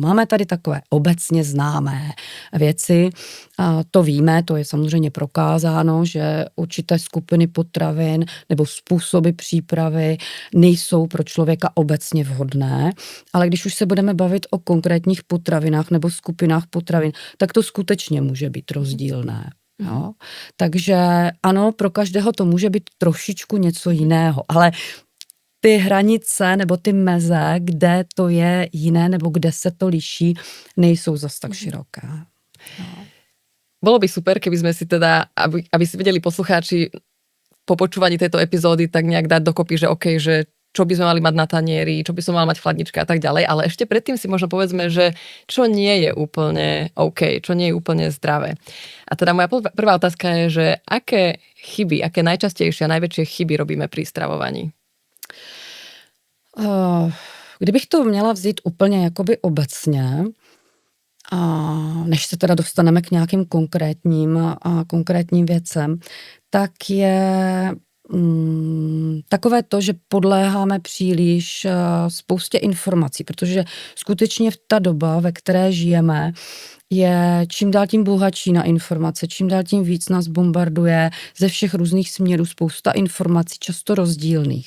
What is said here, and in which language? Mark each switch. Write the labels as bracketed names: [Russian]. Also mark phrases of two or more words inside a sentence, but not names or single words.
[Czech] Máme tady takové obecně známé věci, a to víme, to je samozřejmě prokázáno, že určité skupiny potravin nebo způsoby přípravy nejsou pro člověka obecně vhodné, ale když už se budeme bavit o konkrétních potravinách nebo skupinách potravin, tak to skutečně může být rozdílné. Jo? Takže ano, pro každého to může být trošičku něco jiného, ale ty hranice nebo ty meze, kde to je jiné nebo kde se to liší, nejsou zas tak široké. No. [Slovak] Bolo by super, keby sme si teda, aby si vedeli poslucháči po počúvaní tejto epizódy tak nejak dať dokopy, že OK, že čo by sme mali mať na tanieri, čo by som mal mať v chladničke a tak ďalej, ale ešte predtým si možno povedzme, že čo nie je úplne OK, čo nie je úplne zdravé. A teda moja prvá otázka je, že aké najčastejšie a najväčšie chyby robíme pri stravovaní? [Czech] Kdybych to měla vzít úplně jakoby obecně, a než se teda dostaneme k nějakým konkrétním věcem, tak je takové to, že podléháme příliš spoustě informací, protože skutečně ta doba, ve které žijeme, je čím dál tím bohatší na informace, čím dál tím víc nás bombarduje ze všech různých směrů spousta informací, často rozdílných.